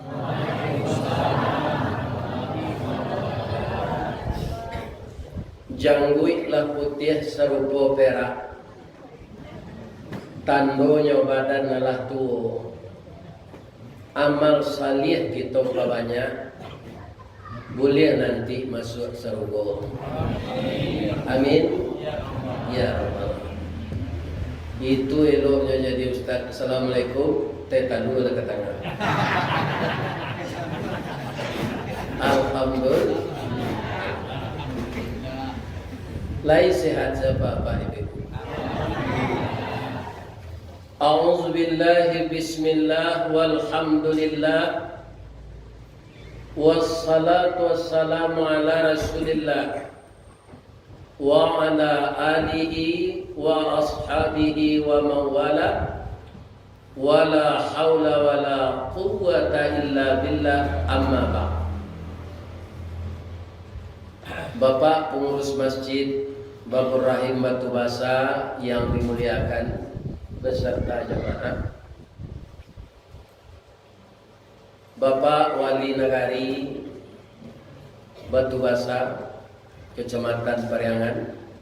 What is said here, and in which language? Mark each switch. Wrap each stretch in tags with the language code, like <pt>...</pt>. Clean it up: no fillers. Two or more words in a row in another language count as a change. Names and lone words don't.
<min>Jangguiklah putih serupa perak, tandonya badan adalah tua. Amal salih kita banyak, boleh nanti masuk surga.</min> <ar>آمين. يا ربَّ.</ar> <min>Itu eloknya jadi Ustaz. Assalamualaikum. Teta dulu ke tangan. Alhamdulillah. Lai sehat Bapak Ibu.</min> <ar>أعوذ بالله بسم الله والحمد لله. والصلاة والسلام على رسول الله وعلى آله وأصحابه ومن والاه ولا حول ولا قوة إلا بالله، أما بعد.</ar> <id>Bapak pengurus masjid Babur Rahim Batu Basa yang dimuliakan beserta jemaah, Bapak Wali Nagari Batu Basa Kecamatan Pariangan,</id>